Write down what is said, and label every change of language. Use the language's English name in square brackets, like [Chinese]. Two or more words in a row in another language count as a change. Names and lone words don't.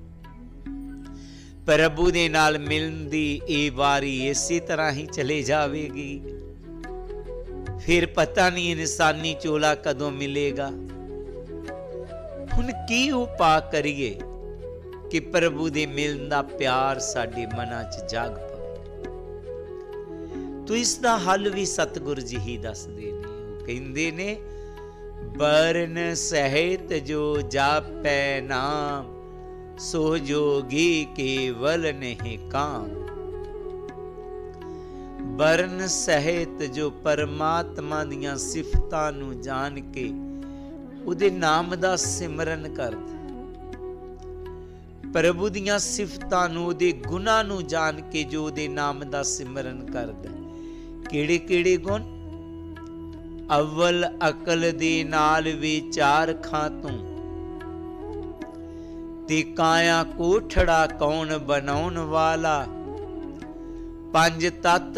[Punjabi] ਪ੍ਰਭੂ ਦੇ ਨਾਲ ਮਿਲਣ ਦੀ ਇਹ ਵਾਰੀ ਇਸੇ ਤਰ੍ਹਾਂ ਹੀ ਚਲੇ ਜਾਵੇਗੀ, ਫਿਰ ਪਤਾ ਨਹੀਂ ਇਨਸਾਨੀ ਝੋਲਾ ਕਦੋਂ ਮਿਲੇਗਾ। ਹੁਣ ਕੀ ਉਪਾਅ ਕਰੀਏ ਕਿ ਪ੍ਰਭੂ ਦੇ ਮਿਲਣ ਦਾ ਪਿਆਰ ਸਾਡੇ ਮਨਾਂ 'ਚ ਜਾਗ ਪਵੇ? ਤੋ ਇਸ ਦਾ ਹੱਲ ਵੀ ਸਤਿਗੁਰ ਜੀ ਹੀ ਦੱਸਦੇ ਨੇ। ਉਹ ਕਹਿੰਦੇ ਨੇ ਬਰਨ ਸਹਿਤ ਜੋ ਜਾਪੈ ਨਾਮ, ਸੋ ਜੋਗੀ ਕੇਵਲ ਨਹੀਂ ਕਾਮ। ਬਰਨ ਸਹਿਤ ਜੋ ਪਰਮਾਤਮਾ ਦੀਆਂ ਸਿਫਤਾਂ ਨੂੰ ਜਾਣ ਕੇ ਉਹਦੇ ਨਾਮ ਦਾ ਸਿਮਰਨ ਕਰਦਾ, ਪ੍ਰਭੂ ਦੀਆਂ ਸਿਫਤਾਂ ਨੂੰ ਉਹਦੇ ਗੁਣਾਂ ਨੂੰ ਜਾਣ ਕੇ ਜੋ ਉਹਦੇ ਨਾਮ ਦਾ ਸਿਮਰਨ ਕਰਦਾ। ਕਿਹੜੇ ਕਿਹੜੇ ਗੁਣ? ਅੱਵਲ ਅਕਲ ਦੇ ਨਾਲ ਵਿਚਾਰ ਖਾਂ ਤੂੰ, ਤੇ ਕਾਇਆ ਕੋਠੜਾ ਕੌਣ ਬਣਾਉਣ ਵਾਲਾ, ਪੰਜ ਤੱਤ